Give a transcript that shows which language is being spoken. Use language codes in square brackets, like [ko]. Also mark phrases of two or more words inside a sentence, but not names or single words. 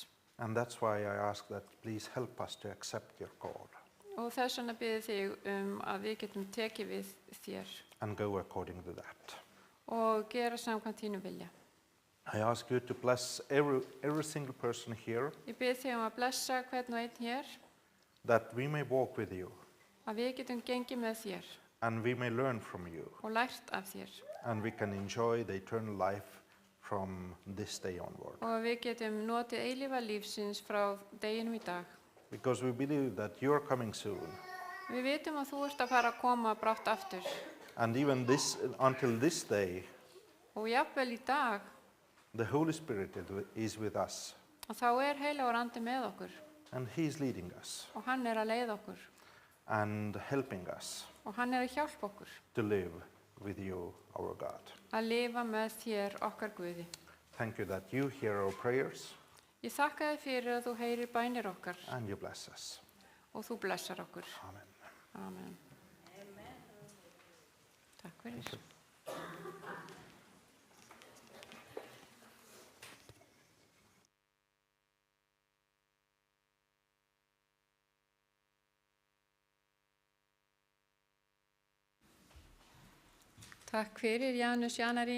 [en] And that's why I ask that please help us to accept your call [is] Og þess vegna biði þig að við getum tekið við þér [en] and go according to that. [is] og gera samkvæmt þínu vilja. [en] I ask you to bless every single person here, [is] Ég biði þig að blessa hvern og einn hér, [en] that we may walk with you [is] að við getum gengið með þér [en] and we may learn from you [is] og lært af þér [en] and we can enjoy the eternal life from this day onward. [is] og að við getum notið eilífa lífsins frá deginum í dag. [en] Because we believe that you are coming soon. [is] Við vitum að þú ert að fara að koma brátt aftur [en] And even until this day, [is] og jafnvel í dag [en] the Holy Spirit is with us [is] og þá heilagur andi með okkur [en] and He is leading us [is] og hann að leiða okkur [en] and helping us [is] og hann að hjálpa okkur [en] to live with you, our God. [is] að lifa með þér okkar Guði. [en] Thank you that you hear our prayers [is] Ég þakka þér fyrir að þú heyrir bænir okkar [en] and you bless us. [is] og þú blessar okkur. [en] Amen. [is] Amen. Takk fyrir. Takk fyrir Janus Janari.